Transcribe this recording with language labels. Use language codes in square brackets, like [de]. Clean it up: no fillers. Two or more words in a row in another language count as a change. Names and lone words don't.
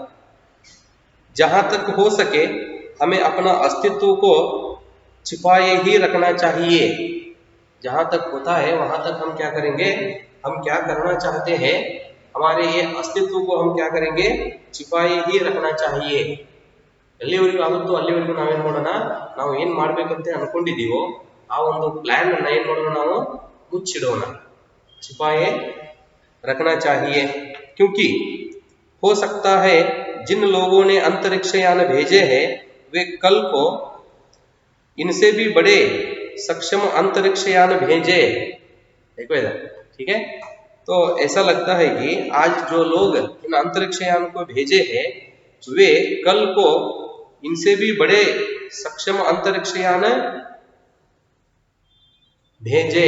[hi] जहां तक हो सके हमें अपना अस्तित्व को छिपाए ही रखना चाहिए। जहां तक होता है वहां तक हम क्या करेंगे, हम क्या करना चाहते हैं, हमारे ये अस्तित्व को हम क्या करेंगे, छिपाए ही रखना चाहिए। [kn] ಎಲ್ಲಿವರೆಗೂ ಆಗುತ್ತೋ ಅಲ್ಲಿವರೆಗೂ ನಾವೇನ್ ಮಾಡೋಣ, ನಾವು ಏನ್ ಮಾಡ್ಬೇಕಂತ ಅನ್ಕೊಂಡಿದೀವೋ ಆ ಒಂದು ಪ್ಲಾನ್ ಅನ್ನ ಏನ್ ಮಾಡೋಣ, ನಾವು ಮುಚ್ಚಿಡೋಣ, [hi] छिपाए रखना चाहिए। क्योंकि हो सकता है जिन लोगों ने अंतरिक्ष यान भेजे हैं वे कल को इनसे भी बड़े सक्षम अंतरिक्ष यान भेजे। देखो इधर, ठीक है, तो ऐसा लगता है कि आज जो लोग इन अंतरिक्ष यान को भेजे हैं वे कल को इनसे भी बड़े सक्षम अंतरिक्ष यान भेजे।